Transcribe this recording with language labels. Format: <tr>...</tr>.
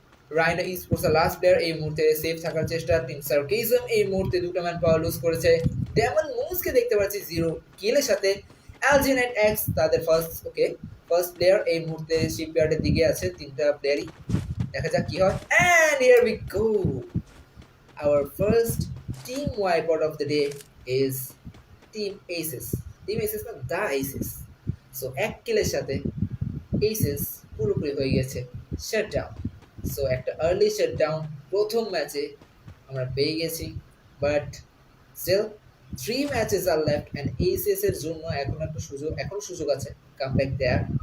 <bn>Rhino sports last player এই মুহূর্তে safe থাকার চেষ্টা, টিম সার্কেজম এই মুহূর্তে দুটো ম্যান পাওয়ার লুজ করেছে। ডেমন মুভসকে দেখতে পাচ্ছি 0 কিলের সাথে। অ্যালজিনেট এক্স তাদের ফার্স্ট প্লেয়ার এই মুহূর্তে শিপইয়ার্ডের দিকে আছে, তিনটা প্লেয়ারই। দেখা যাক কি হয়।</bn> <en>And here we go, our first team wipeout of the day is Team Aces. Team Aces না, The Aces.</en> <bn>সো এক কিলের সাথে Aces পুরোপুরি হয়ে গেছে শাটডাউন। সো একটা আর্লি শাটডাউন প্রথম ম্যাচে আমরা পেয়ে গেছি,</bn> <en>but still 3 matches are left</en> <bn>and Aces এর জন্য এখনো সুযোগ আছে কামব্যাক দেয়ার।</bn>